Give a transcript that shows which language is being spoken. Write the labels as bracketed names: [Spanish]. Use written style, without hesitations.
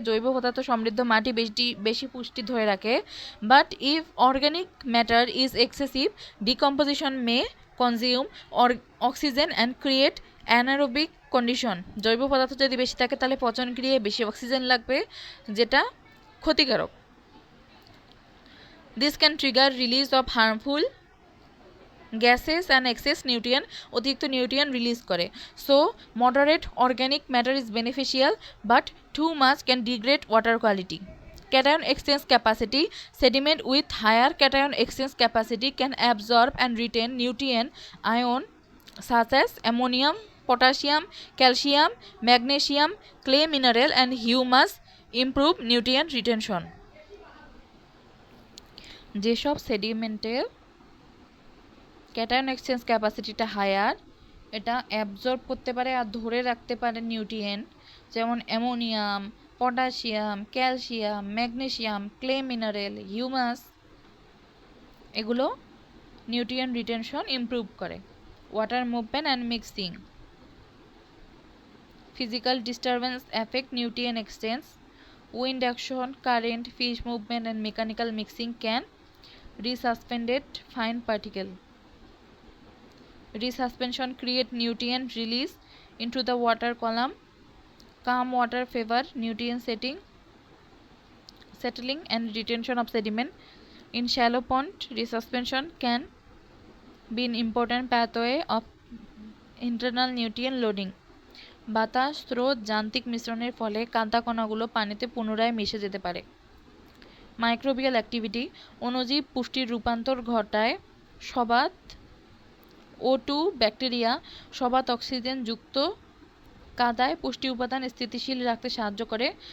[Bangla] জৈব পদার্থ সমৃদ্ধ মাটি বেশি পুষ্টি ধরে রাখে। [English] But if organic matter is excessive, decomposition may consume oxygen and create anaerobic condition. [Bangla] জৈব পদার্থ যদি বেশি থাকে তাহলে পচন ক্রিয়ায় বেশি অক্সিজেন লাগবে, যেটা ক্ষতিকারক। [English] This can trigger release of harmful gases and excess nutrient, [Bangla] অতিরিক্ত নিউট্রিয়েন্ট রিলিজ করে। [English] So moderate organic matter is beneficial, but too much can degrade water quality. Cation exchange capacity. Sediment with higher cation exchange capacity can absorb and retain nutrient ion such as ammonium, potassium, calcium, magnesium, clay mineral and humus, improve nutrient retention. [Bangla] যেসব সেডিমেন্টের cation exchange ক্যাপাসিটিটা higher, এটা absorb করতে পারে আর ধরে রাখতে পারে nutrient, যেমন ammonium, potassium, calcium, magnesium, clay mineral, humus, এগুলো nutrient retention improve করে। [English] Water movement and mixing. Physical disturbance effect nutrient exchange. Wind action, current, fish movement and mechanical mixing can resuspended fine particle. Resuspension create nutrient release into the water column. Calm water favor nutrient settling and retention of sediment. In shallow pond, resuspension can be an important pathway of internal nutrient loading. [Bangla] বাতাস, স্রোত, যান্ত্রিক মিশ্রণের ফলে কাদা কণাগুলো পানিতে পুনরায় মিশে যেতে পারে। [English] Microbial activity. [Bangla] অণুজীব পুষ্টির রূপান্তর ঘটায়। সবাত O2 ব্যাকটেরিয়া সবাত অক্সিজেন যুক্ত কাদায় পুষ্টি উপাদান স্থিতিশীল রাখতে সাহায্য করে।